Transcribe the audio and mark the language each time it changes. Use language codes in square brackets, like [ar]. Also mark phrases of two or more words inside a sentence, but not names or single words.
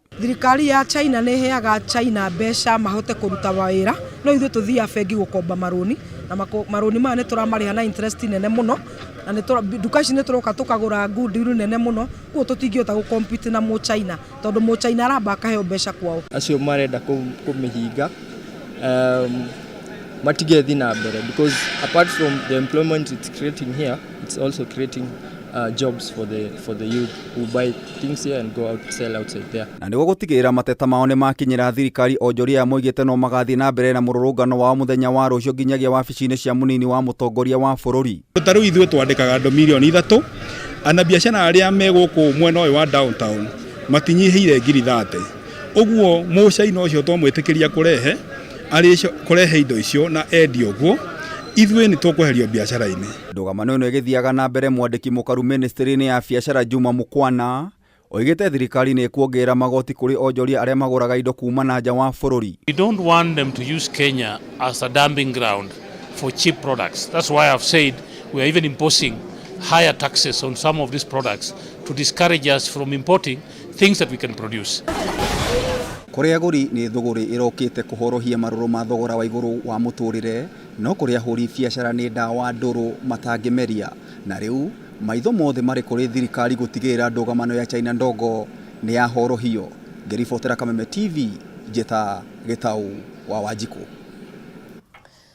[ki] Thirikari ya China nĩ heaga China mbeca mahote kũruta wĩra no ithuĩ tũthiaga bengi gũkomba marũni na marũni maya nĩ tũramarĩha na interest nene mũno na nduka ici nĩ tũroka tũkagũra [en] good deal [ki] nene mũno kuo tũtingĩhota gũcompete na China tondũ China aramba akaheo mbeca kwao. Acio marenda kũmĩhinga matigethi na mbere [en] because apart from the employment it's creating here, it's also creating jobs for the youth who buy things here and go out sell outside there. [ki] Na nĩguo gũtigĩrĩra mateta mao nĩ makinyĩra thirikari onjoria moigĩte no magathiĩ na mbere na mũrũrũngano wao mũthenya wa rũciũ nginyagia wabici-inĩ cia mũnini wa mũtongoria wa bũrũri. Tarĩu ithuĩ twandĩkaga andũ milioni 3 ana biacara arĩa megũkũ mwena ũyũ wa downtown matinyihĩire ngiri 30. Ũguo mũcaina ũcio twamwĩtĩkĩria kũrehe indo icio na endio ũguo ithuĩ nĩ tũkweherio biacara-inĩ. Ndũgamano ĩno ĩgĩthiaga na mbere mwandĩki mũkaru ministry-inĩ ya biacara Juma Mukwana oigĩte thirikari nĩ ĩkuongerera magoti kũrĩ onjoria arĩa magũraga indo kuma na nja wa bũrũri. [en] We don't want them to use Kenya as a dumping ground for cheap products. That's why I've said we are even imposing higher taxes on some of these products to discourage us from importing things that we can produce. [ki] Kũrĩ agũri nĩ thũgũrĩ ĩrokĩte kũhorohia marũrũ ma thogora wa igũrũ wa mũtũrĩre no kũrĩ ahũri biacara nĩ ndawa ndũrũ matangĩmeria na rĩu maitho mothe marĩ kũrĩ thirikari gũtigĩrĩra ndũgamano ya China ndogo nĩ yahorohio. Ngĩribotera Kameme TV njeta Gĩtaũ wa Wanjikũ.